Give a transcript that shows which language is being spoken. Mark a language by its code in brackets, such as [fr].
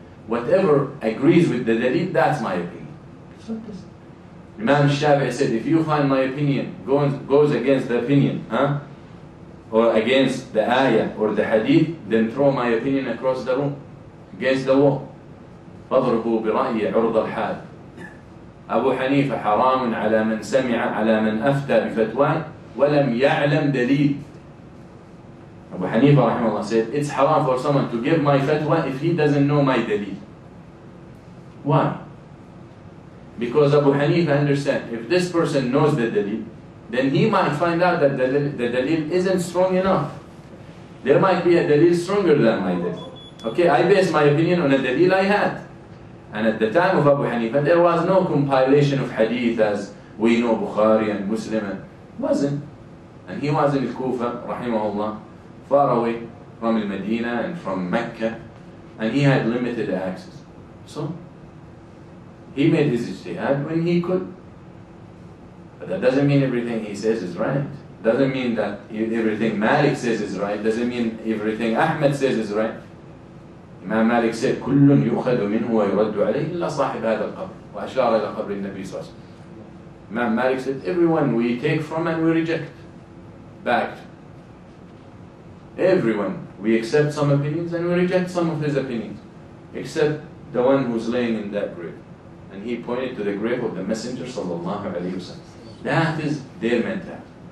[en] Whatever agrees with the dalil, that's my opinion. It's not this. Imam Shafi'i said, if you find my opinion goes against the opinion, or against the ayah or the hadith, then throw my opinion across the room, against the wall. [ar] فاضربوا برأيي عرض الحال. أبو حنيفة حرام على من سمع على من أفتى بفتوى ولم يعلم دليل. [en] Abu Hanifa rahimahullah said, it's haram for someone to give my fatwa if he doesn't know my dalil. Why? Because Abu Hanifa understands, if this person knows the dalil, then he might find out that the dalil isn't strong enough. There might be a dalil stronger than my dalil. Okay, I base my opinion on a dalil I had. And at the time of Abu Hanifa, there was no compilation of hadith as we know Bukhari and Muslim. Wasn't. And he was in Kufa, rahimahullah, far away from Medina and from Mecca, and he had limited access. So, he made his ijtihad when he could. But that doesn't mean everything he says is right. Doesn't mean that everything Malik says is right. Doesn't mean everything Ahmed says is right. Imam Malik said, [ar] كل يؤخذ منه ويرد عليه إلا صاحب هذا القبر. وأشار إلى قبر النبي صلى الله عليه وسلم. [en] Imam Malik said, everyone we take from and we reject. Back. Everyone. We accept some opinions and we reject some of his opinions. Except the one who's laying in that grave. And he pointed to the grave of the Messenger sallallahu alayhi wa sallam. That is their mentality.